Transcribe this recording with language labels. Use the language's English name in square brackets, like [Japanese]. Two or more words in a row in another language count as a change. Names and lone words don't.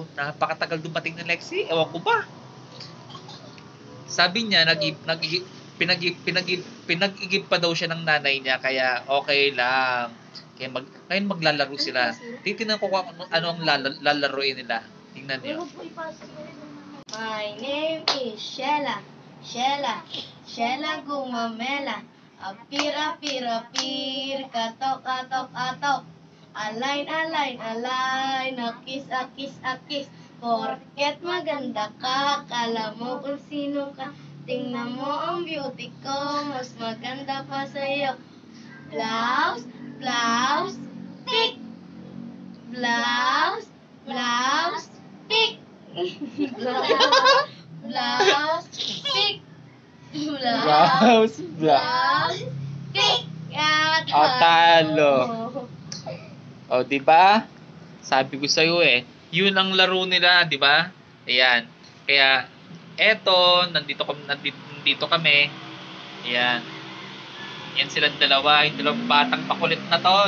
[Filipino] Napakatagal dumating ni Lexi. Ewan ko ba. Sabi niya, pinag-igib pa daw siya ng nanay niya, kaya okay lang. Kaya ngayon maglalaro sila. Titingnan ko kung ano ang lalaroin nila. Tingnan niyo. [English] My name is Shella. [Filipino] Shella. Shella gumamela. Apir, apir, apir. Katok, atok, atok. Align, align, align. Akis, akis, akis. Porket maganda ka. Kala mo kung sino ka. Tingnan mo ang beauty ko. Mas maganda pa sa'yo. Blouse, blouse, tick. Blouse, blouse, tick. Blouse, tick. Blouse, Blouse, tick. Talo. O, di ba? Sabi ko sa iyo eh, yun ang laro nila, di ba? Ayan. Kaya eto, nandito kami. Ayan. Yan silang dalawa, yung dalawang batang makulit na to.